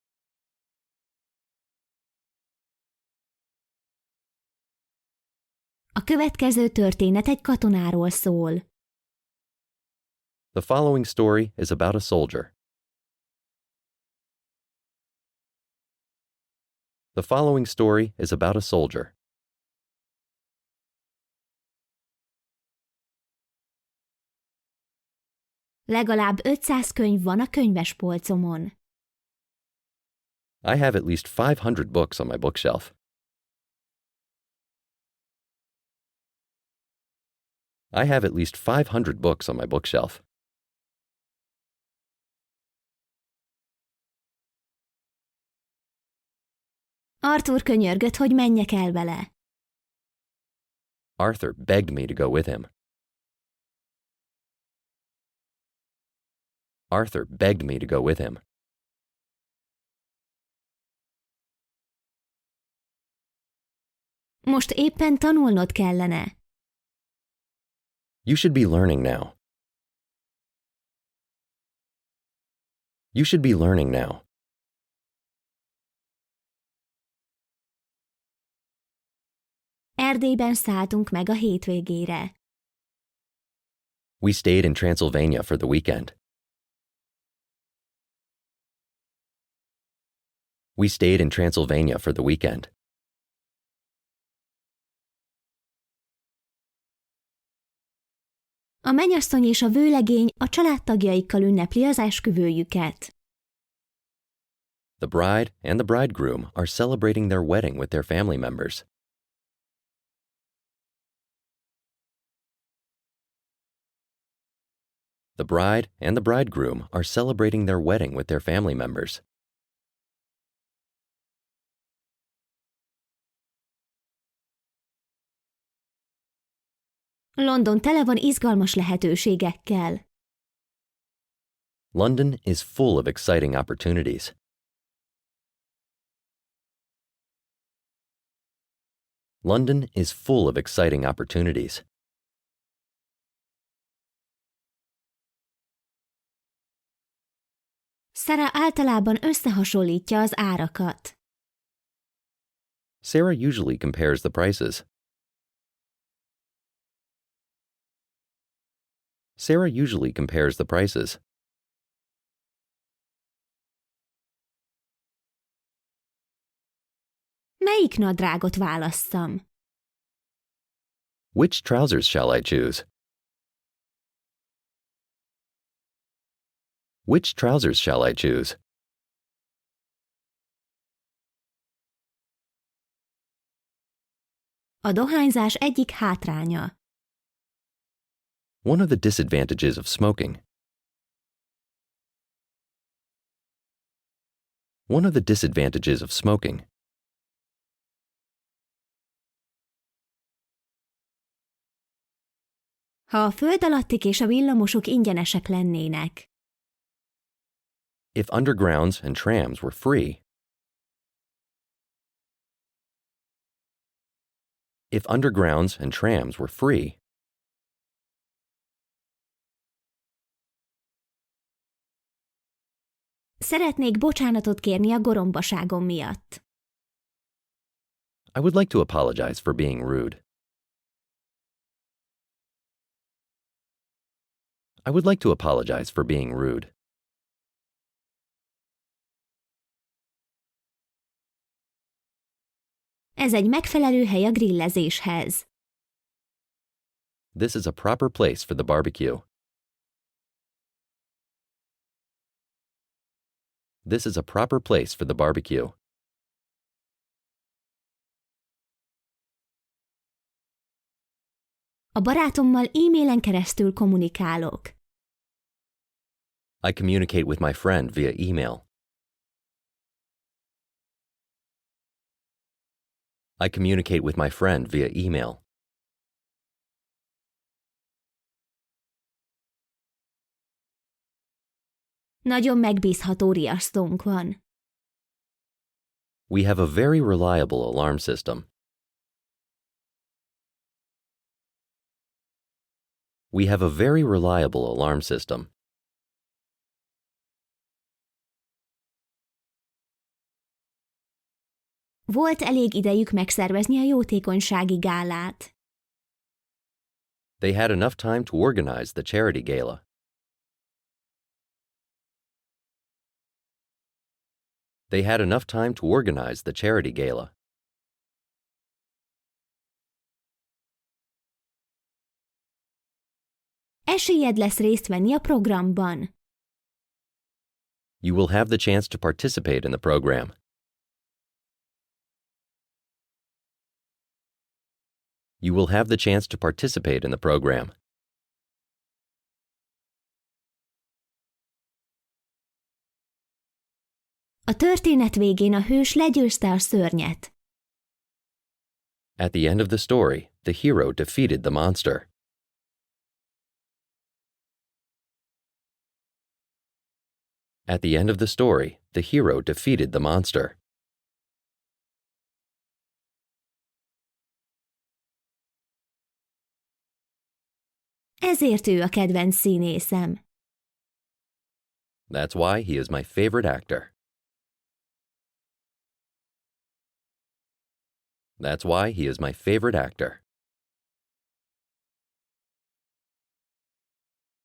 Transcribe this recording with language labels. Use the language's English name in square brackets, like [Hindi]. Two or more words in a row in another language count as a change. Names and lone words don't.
[Hungarian] A következő történet egy katonáról szól. [English] The following story is about a soldier. The following story is about a soldier. [Hungarian] Legalább 500 könyv van a könyvespolcomon. [English] I have at least 500 books on my bookshelf. I have at least 500 books on my bookshelf. [Hungarian] Arthur könyörgött, hogy menjek el vele. [English] Arthur begged me to go with him. Arthur begged me to go with him. [Hungarian] Most éppen tanulnod kellene. [English] You should be learning now. You should be learning now. [Hungarian] Erdélyben szálltunk meg a hétvégére. [English] We stayed in Transylvania for the weekend. We stayed in Transylvania for the weekend. [Hungarian] A mennyasszony és a vőlegény a családtagjaikkal ünnepli az esküvőjüket. [English] The bride and the bridegroom are celebrating their wedding with their family members. The bride and the bridegroom are celebrating their wedding with their family members. [Hungarian] London tele van izgalmas lehetőségekkel. [English] London is full of exciting opportunities. London is full of exciting opportunities. [Hungarian] Sarah általában összehasonlítja az árakat. [English] Sarah usually compares the prices. Sarah usually compares the prices. [Hungarian] Melyik nadrágot válasszam? [English] Which trousers shall I choose? Which trousers shall I choose? [Hungarian] A dohányzás egyik hátránya. [English] One of the disadvantages of smoking. One of the disadvantages of smoking. [Hungarian] Ha a föld alattik és a villamosok ingyenesek lennének. [English] If undergrounds and trams were free. If undergrounds and trams were free. [Hungarian] Szeretnék bocsánatot kérni a gorombaságom miatt. [English] I would like to apologize for being rude. I would like to apologize for being rude. [Hungarian] Ez egy megfelelő hely a grillezéshez. [English] This is a proper place for the barbecue. This is a proper place for the barbecue. [Hungarian] A barátommal e-mailen keresztül kommunikálok. [English] I communicate with my friend via email. I communicate with my friend via email. [Hungarian] Nagyon megbízható riasztónk van. [English] We have a very reliable alarm system. We have a very reliable alarm system. [Hungarian] Volt elég idejük megszervezni a jótékonysági gálát. [English] They had enough time to organize the charity gala. They had enough time to organize the charity gala. [Hungarian] Esélyed lesz részt venni a programban. [English] You will have the chance to participate in the program. You will have the chance to participate in the program. [Hungarian] A történet végén a hős legyőzte a szörnyet. [English] At the end of the story, the hero defeated the monster. At the end of the story, the hero defeated the monster. [Hungarian] Ezért ő a kedvenc színészem. [English] That's why he is my favorite actor. That's why he is my favorite actor.